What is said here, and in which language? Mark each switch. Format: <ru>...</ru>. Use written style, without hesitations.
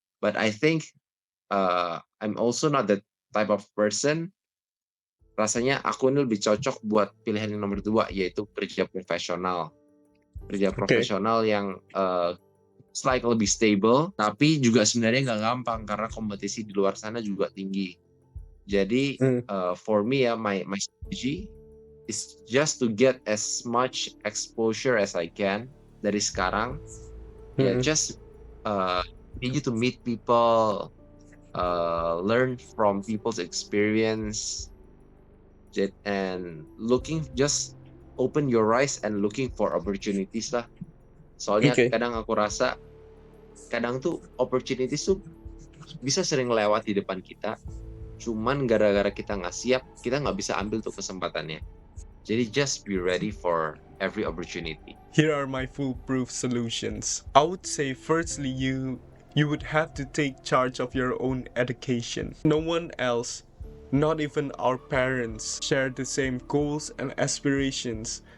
<en>But I think I'm also not the type of person.</en> <id>Rasanya aku ini lebih cocok buat pilihan yang nomor 2, yaitu kerja profesional. Profesional yang slightly lebih stable, tapi juga sebenarnya nggak gampang karena kompetisi di luar sana juga tinggi.</id> <en>Jadi for me ya, my strategy is just to get as much exposure as I can</en> <id>dari sekarang.</id> <en>Ya just need to meet people, learn from people's experience, and just open your eyes and looking for opportunities lah.</en> <id>Soalnya kadang aku rasa kadang tuh opportunities tuh bisa sering lewat di depan kita, cuman gara-gara kita nggak siap, kita nggak bisa ambil tuh kesempatannya.</id> <en>Jadi just be ready for every opportunity. Here are my foolproof solutions. I would say firstly you would have to take charge of your own education. No one else, not even our parents, share the same goals and aspirations</en>